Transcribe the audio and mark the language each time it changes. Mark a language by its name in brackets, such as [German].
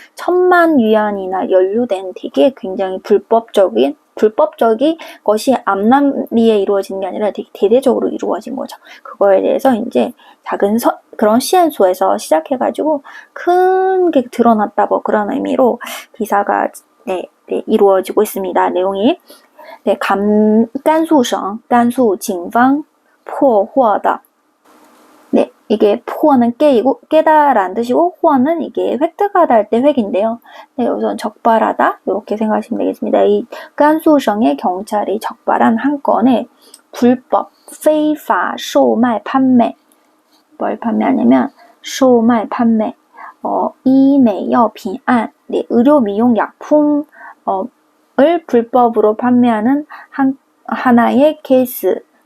[Korean] 1000만 위안이나 연루된 되게 굉장히 불법적인 것이 앞날리에 이루어지는 게 아니라 되게 대대적으로 이루어진 거죠. 그거에 대해서 이제 작은 그런 시엔소에서 시작해가지고 큰 게 드러났다, 뭐 그런 의미로 기사가 이루어지고 있습니다. 내용이. [Chinese] 네,甘肃省甘肃 警方 破获的. [Korean] 네, 이게 포는 깨다라는 뜻이고, 호는 이게 획득하다 할 때 획인데요. 네, 우선 적발하다 이렇게 생각하시면 되겠습니다. 이甘肃省의 경찰이 적발한 한 건의 불법 [Chinese] 非法售卖 [Korean] 판매, 뭘 판매하냐면 [Chinese] 售卖 [Korean] 판매, [Chinese] 医美药品案, [Korean] 네, 의료 미용 약품을 불법으로 판매하는 하나의 케이스.